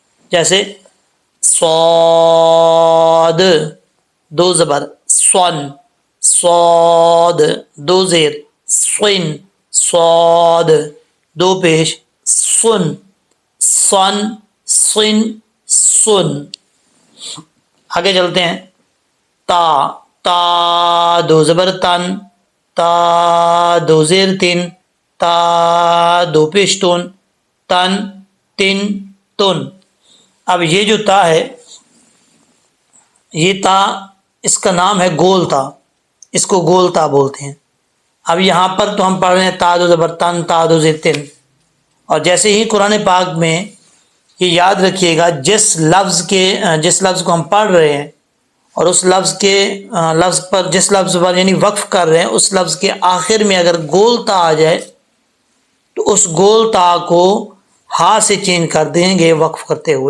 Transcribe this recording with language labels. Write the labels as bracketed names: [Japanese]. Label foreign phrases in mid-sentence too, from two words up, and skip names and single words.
[Urdu] جیسے صاد دو زبر سن، صاد دو زیر سن، صاد دو پیش سن، سن سن سن۔ آگے چلتے ہیں۔ تا تا دو زبر تن، تا دو زیر تن، تا دو پیش تن، تن تن تن۔ اب یہ جو تا ہے، یہ تا اس کا نام ہے گول تا، اس کو گول تا بولتے ہیں۔ اب یہاں پر تو ہم پڑھ رہے ہیں تا دو زبر تن، تا دو زیر تن۔ اور جیسے ہی قرآن پاک میں یہ یاد رکھیے گا، جس لفظ کو ہم پڑھ رہے ہیں اور اس جس لفظ پر یعنی وقف کر رہے ہیں، اس لفظ کے آخر میں اگر گول تا آ جائے تو اس گول تا کو ہا سے چینج کر دیں گے وقف کرتے ہوئے۔